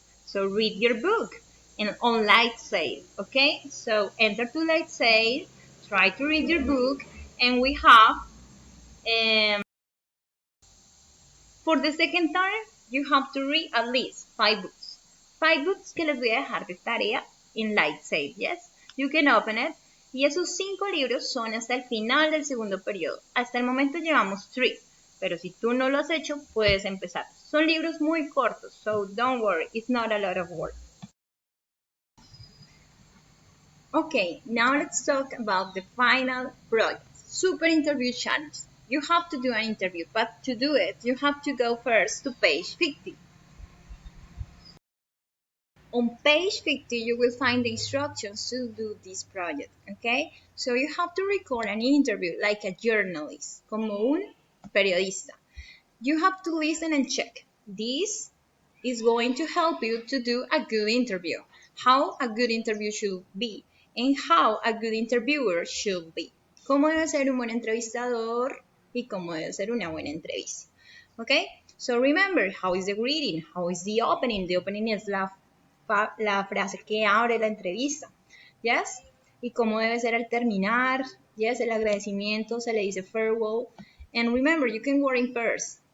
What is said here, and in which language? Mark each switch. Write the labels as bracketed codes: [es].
[en] So read your book and on light sale, okay? So enter to light sale, try to read your book, and we have, for the second time, you have to read at least 5 books. 5 books [es] que les voy a dejar de tarea [en] in light sale, yes? You can open it. [es] Y esos 5 libros son hasta el final del segundo periodo. Hasta el momento llevamos 3, pero si tú no lo has hecho, puedes empezar. Son libros muy cortos, [en] so don't worry, it's not a lot of work. Okay, now let's talk about the final project. Super interview challenge. You have to do an interview, but to do it, you have to go first to page 50. On page 50, you will find the instructions to do this project, okay? So you have to record an interview like a journalist, [es] como un periodista. [en] You have to listen and check. This is going to help you to do a good interview, how a good interview should be, and how a good interviewer should be. [es] Cómo debe ser un buen entrevistador y cómo debe ser una buena entrevista. [en] Okay? So remember, how is the greeting? How is the opening? The opening is [es] la frase que abre la entrevista. [en] Yes? [es] Y cómo debe ser al terminar. [en] Yes, [es] el agradecimiento se le dice farewell. [en] And remember, you can work in pairs.